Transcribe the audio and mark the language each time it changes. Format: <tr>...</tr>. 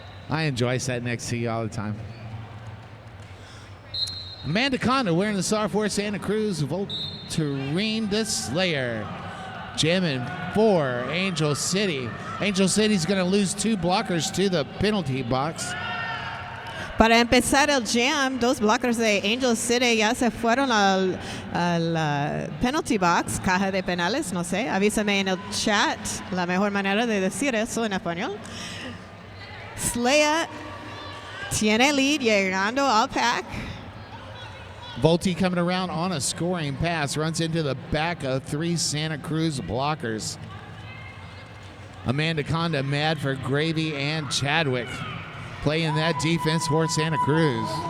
<en>I enjoy sitting next to you all the time. Amanda Conda wearing the star for Santa Cruz. Volturine the Slayer. Jamming for Angel City. Angel City's going to lose 2 blockers to the penalty box.</en> <es>Para empezar el jam, 2 blockers de Angel City ya se fueron al penalty box, caja de penales, no sé. Avísame en el chat la mejor manera de decir eso en español. Slayer tiene lead, llegando al pack.</es> <en>Volti coming around on a scoring pass, runs into the back of 3 Santa Cruz blockers. Amanda Conda mad for Gravy and Chadwick, playing that defense for Santa Cruz.</en>